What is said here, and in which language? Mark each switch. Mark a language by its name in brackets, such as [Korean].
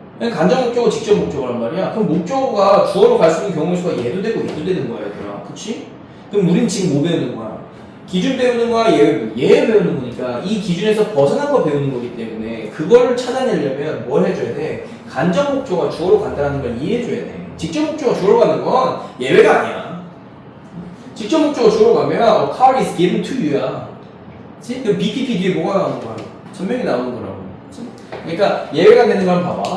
[Korean] 간접 목적어, 직접 목적어란 말이야. 그럼 목적어가 주어로 갈 수 있는 경우의 수가 얘도 되고 얘도 되는 거야 얘들아. 그치? 그럼 우린 지금 뭐 배우는 거야? 기준 배우는 거야, 예외 배우는 거니까 이 기준에서 벗어난 거 배우는 거기 때문에 그걸 찾아내려면 뭘 해줘야 돼? 간접 목적어가 주어로 간다는 걸 이해해줘야 돼. 직접 목적어가 주어로 가는 건 예외가 아니야. 직접 목적어가 주어로 가면 [English] a car is given to you야. [Korean] 그치? 그럼 BPP 뒤에 뭐가 나오는 거야? 전명이 나오는 거라고. 그치? 그러니까 예외가 되는 걸 봐봐.